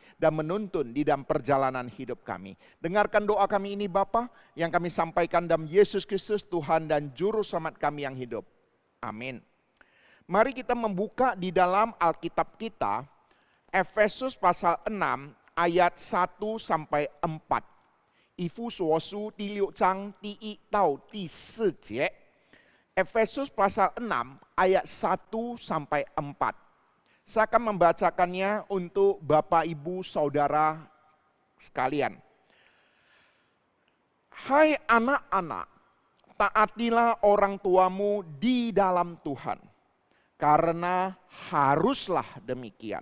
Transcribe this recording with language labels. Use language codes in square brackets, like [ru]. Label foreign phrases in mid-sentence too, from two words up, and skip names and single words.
[id] Dan menuntun di dalam perjalanan hidup kami. Dengarkan doa kami ini Bapa, yang kami sampaikan dalam Yesus Kristus Tuhan dan Juru Selamat kami yang hidup. Amin. Mari kita membuka di dalam Alkitab kita, Efesus pasal 6 ayat 1 sampai 4. [zh] 以弗所书第6章第1到第4节. [id] Efesus pasal 6 ayat 1 sampai 4. Saya akan membacakannya untuk Bapak Ibu Saudara sekalian. Hai anak-anak, taatilah orang tuamu di dalam Tuhan, karena haruslah demikian.